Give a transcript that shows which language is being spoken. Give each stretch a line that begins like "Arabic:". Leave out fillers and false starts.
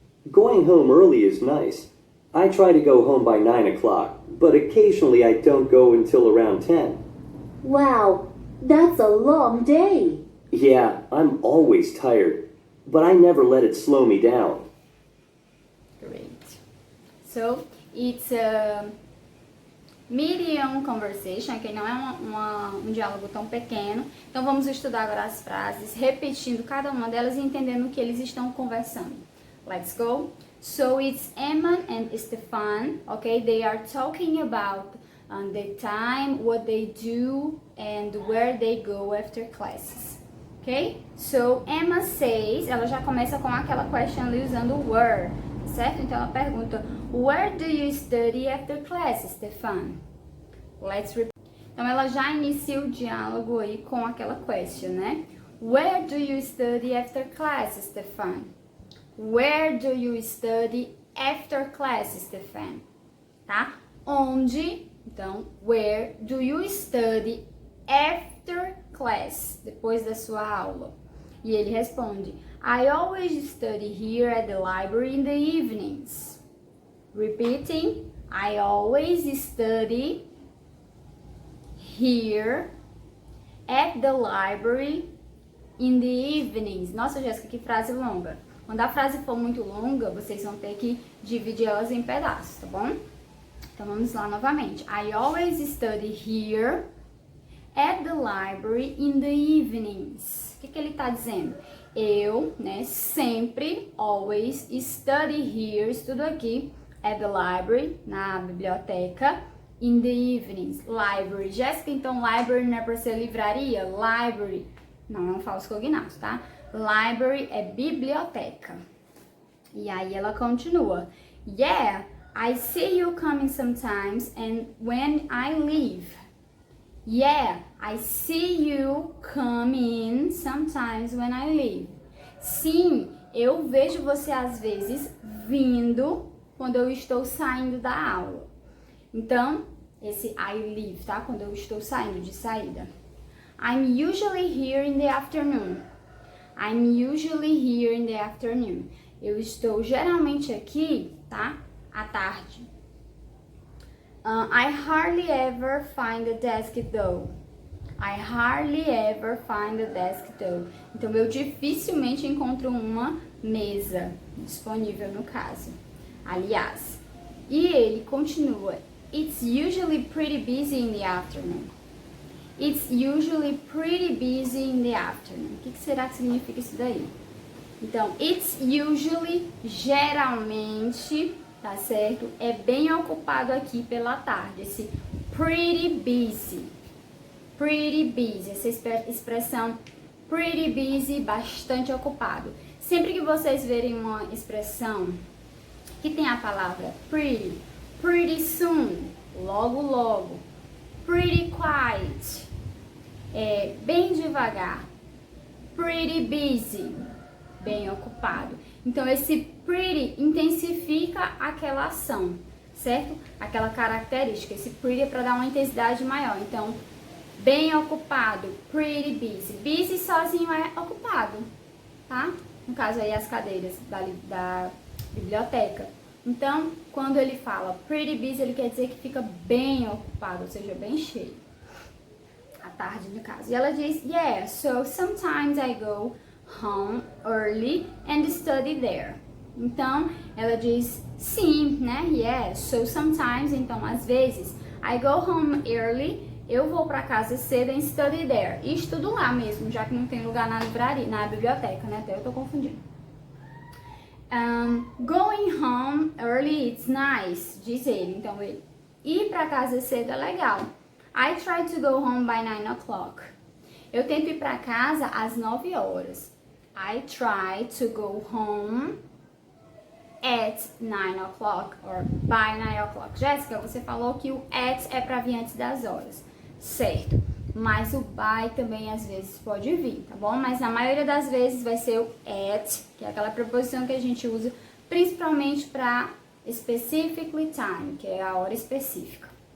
English: Going home early is nice. I try to go home by 9 o'clock, but occasionally I don't go until around 10. Wow, that's a long day. Yeah, I'm always tired, but I never let it slow me down. Great. So, it's a medium conversation,
Portuguese: que não é um diálogo tão pequeno. Então, vamos estudar agora as frases, repetindo cada uma delas e entendendo o que eles estão conversando.
English: Let's go. So, it's Emma and Stefan, okay? They are talking about the time, what they do, and where they go after classes. Ok? So, Emma says,
Portuguese: ela já começa com aquela question ali usando o where, certo? Então, ela pergunta,
English: where do you study after class, Stefan? Let's repeat.
Portuguese: Então, ela já inicia o diálogo aí com aquela question, né?
English: Where do you study after class, Stefan? Where do you study after class, Stefan?
Portuguese: Tá? Onde?
English: Então, where do you study after class?
Portuguese: Depois da sua aula. E ele responde,
English: I always study here at the library in the evenings. Repeating, I always study here at the library in the evenings.
Portuguese: Nossa, Jéssica, que frase longa. Quando a frase for muito longa, vocês vão ter que dividir elas em pedaços, tá bom? Então vamos lá novamente.
English: I always study here at the library in the evenings.
Portuguese: O que ele está dizendo? Eu, né, sempre, always, study here, estudo aqui,
English: at the library,
Portuguese: na biblioteca,
English: in the evenings.
Portuguese: Library. Jéssica, então library não é para ser livraria? Library. Não é um falso cognato, tá? Library é biblioteca. E aí ela continua.
English: Yeah, I see you coming sometimes and when I leave. Yeah, I see you coming sometimes when I leave.
Portuguese: Sim, eu vejo você às vezes vindo quando eu estou saindo da aula. Então, esse
English: I leave,
Portuguese: tá? Quando eu estou saindo, de saída.
English: I'm usually here in the afternoon. I'm usually here in the afternoon.
Portuguese: Eu estou geralmente aqui, tá? À tarde.
English: I hardly ever find a desk though. I hardly ever find a desk though.
Portuguese: Então, eu dificilmente encontro uma mesa disponível no caso. Aliás. E ele continua.
English: It's usually pretty busy in the afternoon. It's usually pretty busy in the afternoon.
Portuguese: O que será que significa isso daí? Então,
English: it's usually,
Portuguese: geralmente, tá certo? É bem ocupado aqui pela tarde. Esse pretty busy. Pretty busy. Essa expressão pretty busy, bastante ocupado. Sempre que vocês verem uma expressão que tem a palavra pretty, pretty soon, logo logo, pretty quiet, bem devagar, pretty busy, bem ocupado. Então, esse pretty intensifica aquela ação, certo? Aquela característica. Esse pretty é para dar uma intensidade maior. Então, bem ocupado, pretty busy. Busy sozinho é ocupado, tá? No caso aí, as cadeiras da biblioteca. Então, quando ele fala pretty busy, ele quer dizer que fica bem ocupado, ou seja, bem cheio. À tarde, no caso. E ela diz,
English: yeah, so sometimes I go home early and study there.
Portuguese: Então, ela diz sim, né?
English: Yeah, so sometimes,
Portuguese: então, às vezes,
English: I go home early,
Portuguese: eu vou para casa cedo
English: and study there.
Portuguese: E estudo lá mesmo, já que não tem lugar na livraria, na biblioteca, né? Até eu tô confundindo.
English: Going home early, it's nice,
Portuguese: diz ele. Então, ele ir para casa cedo é legal.
English: I try to go home by 9 o'clock.
Portuguese: Eu tento ir para casa às 9 horas.
English: I try to go home at 9 o'clock or by 9 o'clock.
Portuguese: Jéssica, você falou que o at é para vir antes das horas. Certo. Mas o by também às vezes pode vir, tá bom? Mas na maioria das vezes vai ser o at, que é aquela preposição que a gente usa principalmente para
English: specifically time,
Portuguese: que é a hora específica.